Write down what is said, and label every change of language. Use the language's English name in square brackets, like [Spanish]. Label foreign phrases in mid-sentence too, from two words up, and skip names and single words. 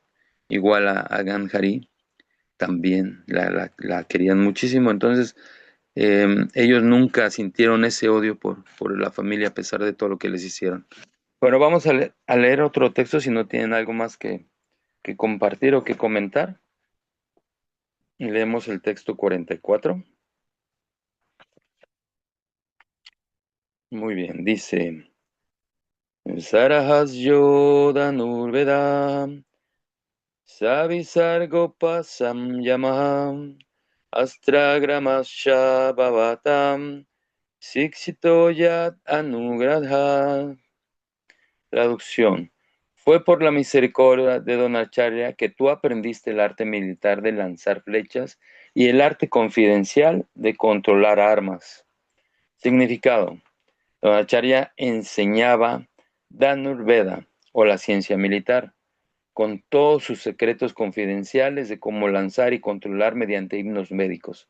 [Spanish] Igual a Ganjari, también la querían muchísimo, entonces ellos nunca sintieron ese odio por la familia a pesar de todo lo que les hicieron. Bueno, vamos a leer otro texto si no tienen algo más que compartir o que comentar. Y leemos el texto 44. Muy bien, dice, [Sanskrit] Sarahasyo Danurvedam Savisargopasam Yamaham Astragramasya Bhavatam Sixito Yat Anugradha. [Spanish] Traducción. Fue por la misericordia de Dronacharya que tú aprendiste el arte militar de lanzar flechas y el arte confidencial de controlar armas. Significado. Dronacharya enseñaba Dhanurveda, o la ciencia militar, con todos sus secretos confidenciales de cómo lanzar y controlar mediante himnos médicos.